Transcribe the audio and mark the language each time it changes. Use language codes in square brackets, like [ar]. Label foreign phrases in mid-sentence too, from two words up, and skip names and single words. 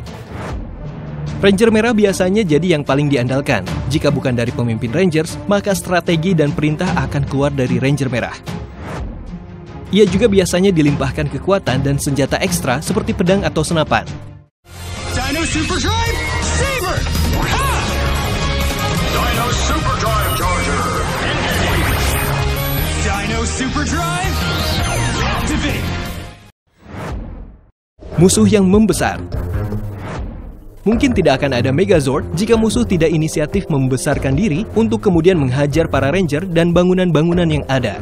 [id] Ranger Merah biasanya jadi yang paling diandalkan. Jika bukan dari pemimpin Rangers, maka strategi dan perintah akan keluar dari Ranger Merah. Ia juga biasanya dilimpahkan kekuatan dan senjata ekstra seperti pedang atau senapan. [en] Dino Super Drive Saber! Ha! Dino Super Drive Charger! Dino Super Drive Activate! [id] Musuh yang membesar. Mungkin tidak akan ada Megazord jika musuh tidak inisiatif membesarkan diri untuk kemudian menghajar para Ranger dan bangunan-bangunan yang ada.